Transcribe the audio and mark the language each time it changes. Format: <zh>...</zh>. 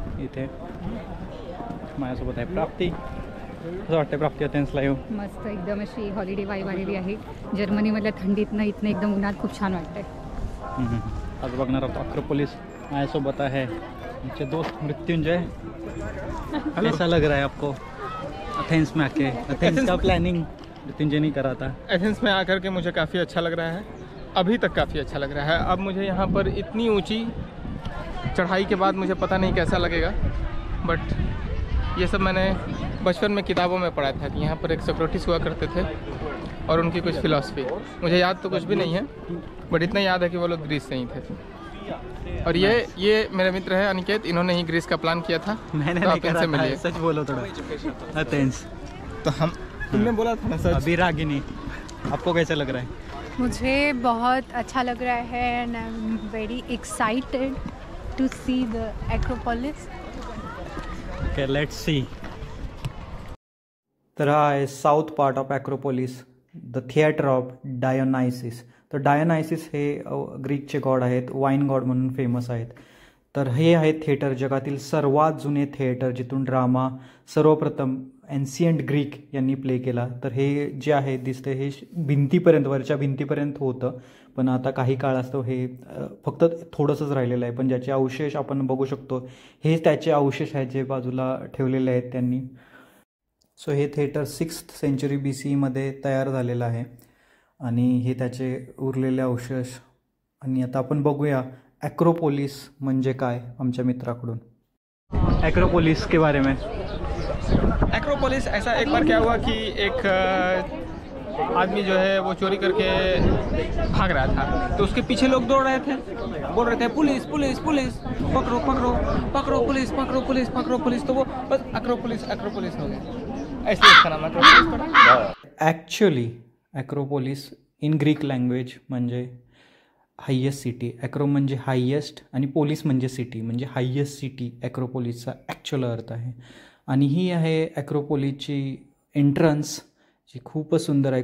<mr>इथे माझ्यासोबत आहे प्राप्ती. कसं वाटतं प्राप्ती अथेन्सला येऊ? मस्त, एकदम अशी हॉलिडे वाईब आलेली आहे. जर्मनीमधल्या थंडीतनं इथनं एकदम उन्हात खूप छान वाटतंय. आज बघणार आहोत अक्रोपोलिस. माझ्यासोबत आहे आमचे दोस्त मृत्युंजय.</mr> <hi>कैसा लग रहा है आपको एथेंस में आके? एथेंस का प्लानिंग मृत्युंजय नहीं करा था? एथेंस में आकर के मुझे काफ़ी अच्छा लग रहा है, अभी तक काफ़ी अच्छा लग रहा है. अब मुझे यहाँ पर इतनी ऊंची चढ़ाई के बाद मुझे पता नहीं कैसा लगेगा, बट ये सब मैंने बचपन में किताबों में पढ़ा था कि यहाँ पर एक सोक्रेटिस हुआ करते थे और उनकी कुछ फिलॉसफी. मुझे याद तो कुछ भी नहीं है, बट इतना याद है कि वो लोग ग्रीस से ही थे. और ये मेरे मित्र है अनिकेत, इन्होंने ही ग्रीस का प्लान किया था. मैंने तो नहीं आप इनसे करा था, मिलिए. सच बोलो थोड़ा. एथेंस तो तुमने बोला था ना सच. अभी रागिनी, आपको कैसा लग रहा है? मुझे बहुत अच्छा लग रहा है</hi> <en>And I am very excited to see the Acropolis. Okay, let's see.</en> <mr>तर हा आहे south part of ॲक्रोपोलिस, the theatre of डायोनायसिस. तर डायोनायसिस हे ग्रीकचे गॉड आहेत, वाईन गॉड म्हणून फेमस आहेत. तर हे आहे थिएटर, जगातील सर्वात जुने थिएटर, जिथून ड्रामा सर्वप्रथम एन्शियंट ग्रीक यांनी प्ले केला. तर हे जे आहे दिसते हे भिंतीपर्यंत, वरच्या भिंतीपर्यंत होतं, पण आता काही काळास्तव हे फक्त थोडंसंच राहिलेलं आहे. पण ज्याचे अवशेष आपण बघू शकतो, हे त्याचे अवशेष आहेत जे बाजूला ठेवलेले आहेत त्यांनी. सो हे थिएटर 6th सेंचुरी BC मध्ये तयार झालेलं आहे आणि हे त्याचे उरलेले अवशेष. आणि आता आपण बघूया ॲक्रोपोलिस म्हणजे काय आमच्या मित्राकडून.</mr> <hi>ॲक्रोपोलिस के बारे में. एक्रोपोलिस ऐसा एक बार क्या हुआ कि एक आदमी जो है वो चोरी करके भाग रहा था, तो उसके पीछे लोग दौड़ रहे थे, बोल रहे थे पुलिस पुलिस पुलिस, पकड़ो पकड़ो पकड़ो पुलिस, पकड़ो पुलिस, पकड़ो पुलिस. तो वो बस एक्रोपोलिस एक्रोपोलिस हो गया, ऐसे इसका नाम एक्रोपोलिस पड़ा.</hi> <mr>ॲक्च्युअली ॲक्रोपोलिस इन ग्रीक लँग्वेज म्हणजे हायेस्ट सिटी. ॲक्रो म्हणजे हायेस्ट आणि पोलिस म्हणजे सिटी, म्हणजे हायेस्ट सिटी ॲक्रोपोलिसचा ॲक्च्युअल अर्थ आहे. आणि ही आहे ॲक्रोपोलिसची एंट्रन्स, जी खूपच सुंदर आहे.</mr>